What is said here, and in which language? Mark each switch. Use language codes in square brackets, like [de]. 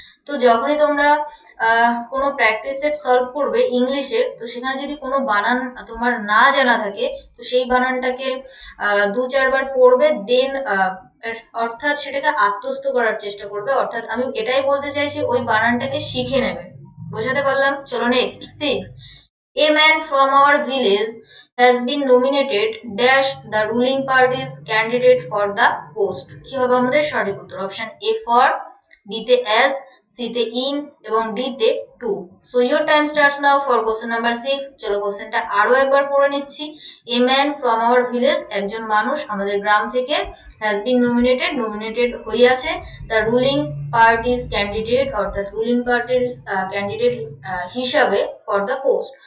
[bn] তো যখনই তোমরা কোনো প্র্যাকটিস সেট সলভ করবে ইংলিশের, তো সেখানে যদি কোনো বানান তোমার না জানা থাকে, তো সেই বানানটাকে 2-4 বার পড়বে, দেন অর্থাৎ সেটাকে আত্মস্থ করার চেষ্টা করবে। অর্থাৎ আমি এটাই বলতে চাইছি, ওই বানানটাকে শিখে নেবে। বোঝাতে পারলাম? চলো next 6, [en] a man from our village has been nominated dash the ruling party's candidate for the post। [bn] কি হবে আমাদের সঠিক উত্তর? অপশন এ ফর, বি তে as, সি তে in এবং ডি তে two. [en] So your time starts now for question number 6। [bn] চলো কোশ্চেনটা আরো একবার পড়ে নিচ্ছি। [en] a man from our village, [bn] একজন মানুষ আমাদের গ্রাম থেকে, [en] has been nominated, [bn] নমিনেটেড হইয়াছে, [en] the ruling party's candidate, [bn] অর্থাৎ রুলিং পার্টির ক্যান্ডিডেট হিসাবে, [en] For the post.